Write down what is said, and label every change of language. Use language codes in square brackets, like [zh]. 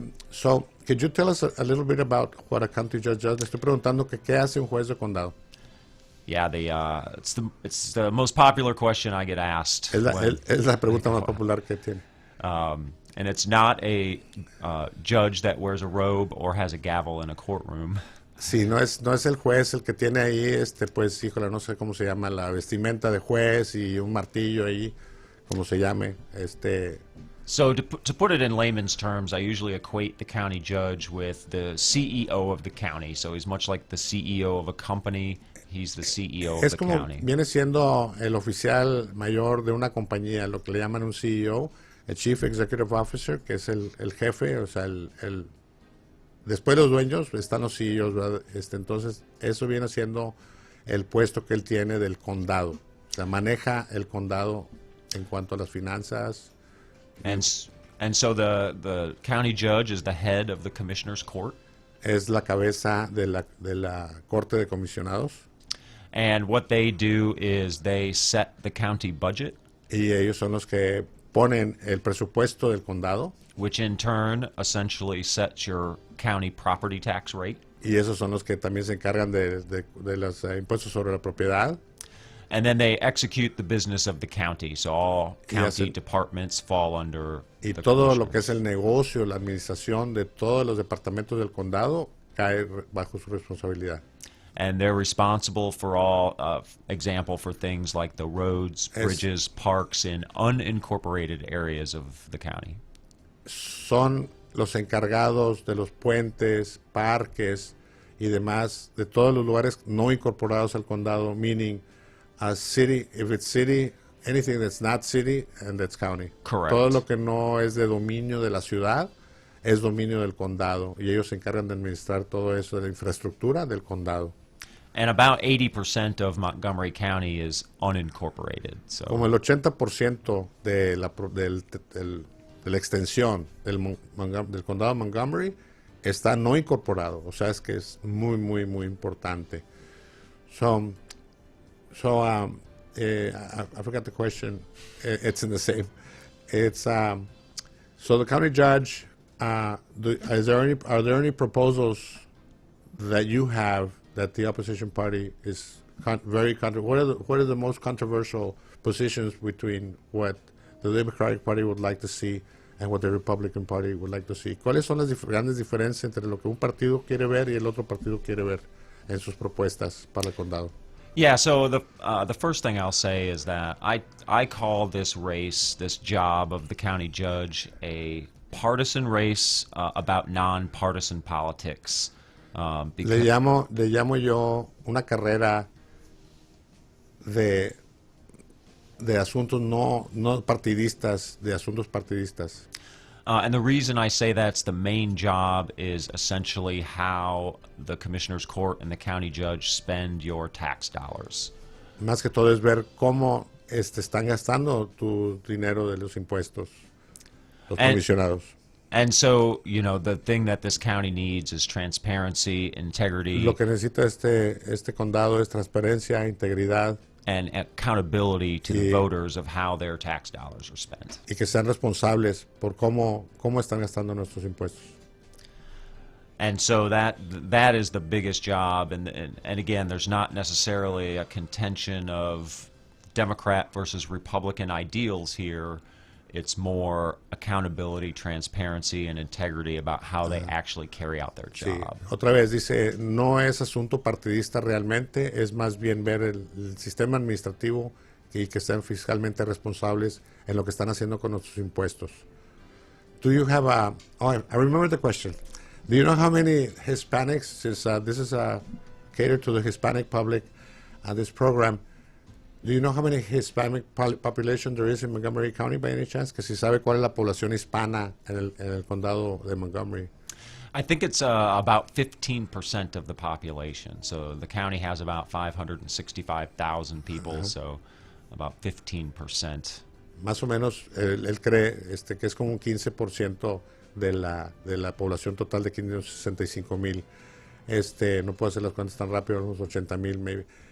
[en] So, could you tell us a little bit about what a county judge does? [es] Le estoy preguntando que qué hace un juez de condado. [en] Yeah, it's the most popular question I get asked. [es] Es la pregunta más popular que tiene. [en] And it's not a judge that wears a robe or has a gavel in a courtroom. [es] Sí, no es el juez el que tiene ahí, pues, híjole, no sé cómo se llama, la vestimenta de juez y un martillo ahí, como se llame, [en] So to put it in layman's terms, I usually equate the county judge with the CEO of the county. So he's much like the CEO of a company. He's the CEO of [es] Es [en] the [es] como [en] county. [es] viene siendo el oficial mayor de una compañía, lo que le llaman un CEO, el Chief Executive Officer, que es el jefe, o sea, después de los dueños están los CEOs, ¿verdad? Entonces, eso viene siendo el puesto que él tiene del condado. O sea, maneja el condado en cuanto a las finanzas. [en] And so the county judge is the head of the commissioner's court. [es] Es la cabeza de la Corte de Comisionados. [en] And what they do is they set the county budget. [es] Y ellos son los que ponen el presupuesto del condado. [en] Which in turn essentially sets your county property tax rate. [es] Y esos son los que también se encargan de los impuestos sobre la propiedad. [en] And then they execute the business of the county. So all county departments fall under [es] y [en] the [es] todo lo que es el negocio, la administración de todos los departamentos del condado cae bajo su responsabilidad. [en] And they're responsible for all, example, for things like the roads, bridges, parks in unincorporated areas of the county. [es] Son los encargados de los puentes, parques y demás, de todos los lugares no incorporados al condado, [en] meaning a city, if it's city, anything that's not city and that's county. Correct. [es] Todo lo que no es de dominio de la ciudad es dominio del condado y ellos se encargan de administrar todo eso de la infraestructura del condado. [en] And about 80% of Montgomery County is unincorporated. So. [es] Como el 80% de la extensión del condado de Montgomery está no incorporado, o sea, es que es muy, muy, muy importante. [en] I forgot the question. It's in the same. It's so the county judge. Are there any proposals that you have that the opposition party is very what are the most controversial positions between what the Democratic Party would like to see and what the Republican Party would like to see? [es] ¿Cuáles son las grandes diferencias entre lo que un partido quiere ver y el otro partido quiere ver en sus propuestas para el condado? [en] Yeah, so the first thing I'll say is that I call this race, this job of the county judge, a partisan race about nonpartisan politics. [es] Le llamo yo una carrera de de asuntos no partidistas, de asuntos partidistas. [en] And the reason I say that's the main job is essentially how the Commissioner's Court and the county judge spend your tax dollars. [es] Más que todo es ver cómo están gastando tu dinero de los impuestos, los comisionados. [en] And so, you know, the thing that this county needs is transparency, integrity. [es] Lo que necesita este condado es transparencia, integridad. [en] And accountability to the voters of how their tax dollars are spent. [es] Y que sean responsables por cómo están gastando nuestros impuestos. [en] And so that is the biggest job. And again, there's not necessarily a contention of Democrat versus Republican ideals here. It's more accountability, transparency, and integrity about how they actually carry out their job. [es] Sí. Otra vez dice, no es asunto partidista realmente, es más bien ver el sistema administrativo y que sean fiscalmente responsables en lo que están haciendo con nuestros impuestos. [en] Do you have I remember the question. Do you know how many Hispanics, since this is catered to the Hispanic public, this program, do you know how many Hispanic population there is in Montgomery County by any chance? [es] Que si sabe cuál es la población hispana en el condado de Montgomery. [en] I think it's about 15% of the population. So the county has about 565,000 people, so about 15%. [es] Más o menos, él cree que es como un 15% de la población total de 565,000. No puedo hacer las cuentas tan rápido, unos 80,000 maybe.